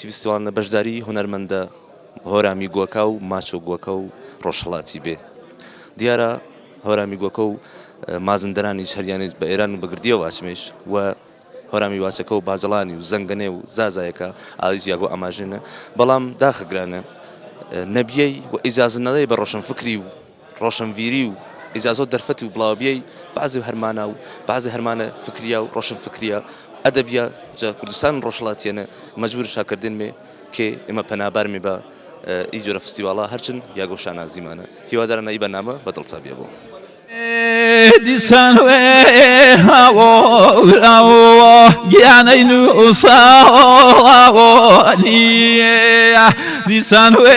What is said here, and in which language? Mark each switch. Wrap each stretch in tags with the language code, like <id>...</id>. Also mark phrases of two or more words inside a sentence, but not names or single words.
<hac>فستیڤالە بەشداری هونەرمەندە هۆرامی گووەکە و ماچۆ گووەکە و ڕۆژهەڵاتی بێ دیارە هۆرامی گووەکە و مازندەرانیش هەریانێت بە ئێران و بەگردیەوە واچمێش و هۆرامی واچەکە و باجەڵانی و زەنگەنێ و زازایەکە ئالیز یاگۆ ئاماژێنە بەڵام داخەگرانە نەبیەی و ئیجازە نەدەی بە ڕۆشنفکری و ڕۆشنڤیری و ئیجازۆ دەرفەتی و بڵاوبیەی بعضی هەرمانە و بعضی هەرمانە فکریە و ڕۆشنفکریە ئەدەبیە جا کوردستان ڕۆژهەڵاتیانە مەجبور شاکردن مێ کێ ئێمە پەنابارمێ بە ئی جۆرە فستیڤاڵە هەرچن یاگۆ شانازیمانە هیوادارانە ئی بەرنامە بەدڵچاویە بۆ دیسان هاوڕاوە گیانەی نووساوەنیە دیسان</hac>